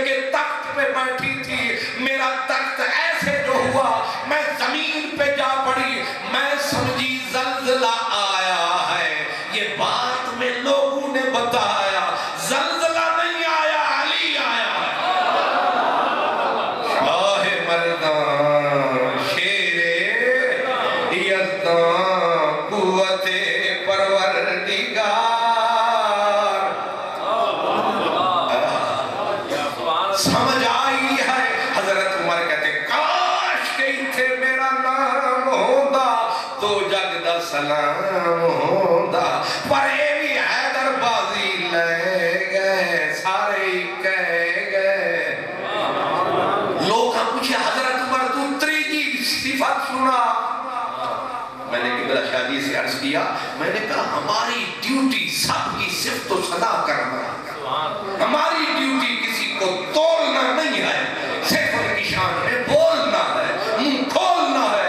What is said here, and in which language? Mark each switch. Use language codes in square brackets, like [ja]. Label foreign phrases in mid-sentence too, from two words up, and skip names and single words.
[ur] کے تخت پہ بیٹھی تھی میرا تخت ایسے جو ہوا میں زمین پہ جا پڑی میں سمجھی زلزلہ آیا ہے یہ بات میں لوگوں نے بتایا زلزلہ نہیں آیا علی آیا شاہ مردان شیر یزدان قوت پروردگار سمجھ آئی ہے حضرت عمر [pa] نام ہوندا تو جگ دا سلام ہوندا پر یہ بھی حیدر بازی لے گئے سارے ہی کہہ گئے. لوگ پچھے حضرت عمر تو تریجی صفت سنا. [ur] میں نے قبلہ شادی سے عرض کیا، میں نے کہا ہماری ڈیوٹی سب کی صرف تو صدا کرنا، ہماری ڈیوٹی کسی کو توڑنا نہیں ہے، صرف ان کی شان میں بولنا ہے، منہ کھولنا ہے.